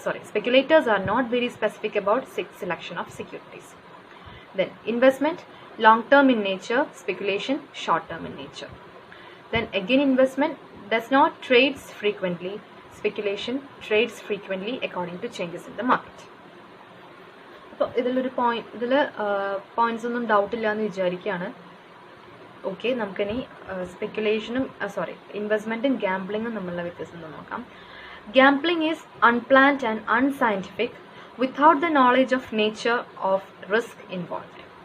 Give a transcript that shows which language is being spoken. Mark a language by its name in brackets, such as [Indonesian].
[English] Speculators are not very specific about selection of securities. Then investment, long term in nature, speculation, short term in nature. Then again investment does not trades frequently, speculation trades frequently according to changes in the market. [Malayalam] അപ്പോൾ ഇതിലൊരു points ഒന്നും doubt ഇല്ല എന്ന് വിചാരിക്കുകയാണ്. Okay, നമുക്കിനി സ്പെക്കുലേഷനും ഇൻവെസ്റ്റ്മെൻറ്റും ഗാംബ്ലിങ്ങും തമ്മിലുള്ള വ്യത്യാസം നോക്കാം. [English] Gambling is unplanned and unscientific without the knowledge of nature of risk involved.